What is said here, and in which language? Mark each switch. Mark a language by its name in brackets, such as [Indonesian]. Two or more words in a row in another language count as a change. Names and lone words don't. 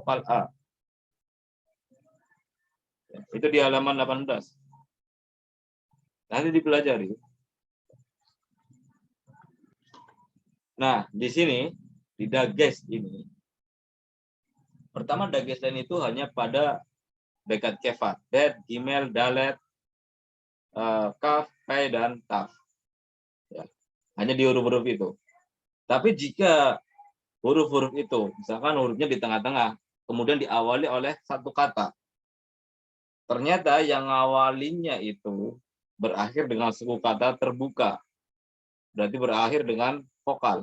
[Indonesian] Akhirannya adalah vokal A. Itu di halaman 18. Nanti dipelajari. Nah, di sini, di dages ini, pertama dages lain itu hanya pada bekat kefat, det, gimel, dalet, kaf, pe, dan taf. Ya, hanya di huruf-huruf itu. Tapi jika huruf-huruf itu, misalkan hurufnya di tengah-tengah, kemudian diawali oleh satu kata, ternyata yang awalinya itu berakhir dengan suku kata terbuka, berarti berakhir dengan vokal.